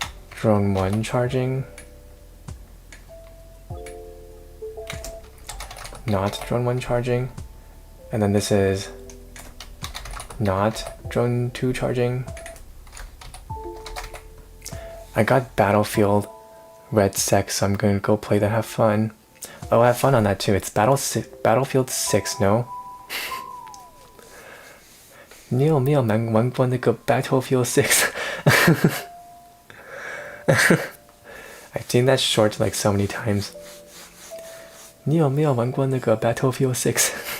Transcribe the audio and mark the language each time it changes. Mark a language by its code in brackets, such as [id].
[en] Drone 1 charging, not drone 1 charging, and then this is not drone 2 charging. I got Battlefield Red Sec, so I'm gonna go play that, have fun. Oh, have fun on that too. It's Battlefield 6, no? [zh] 你有没有玩过那个 Battlefield 6? [en] I've seen that short like so many times. [zh] 你有没有玩过那个 Battlefield 6?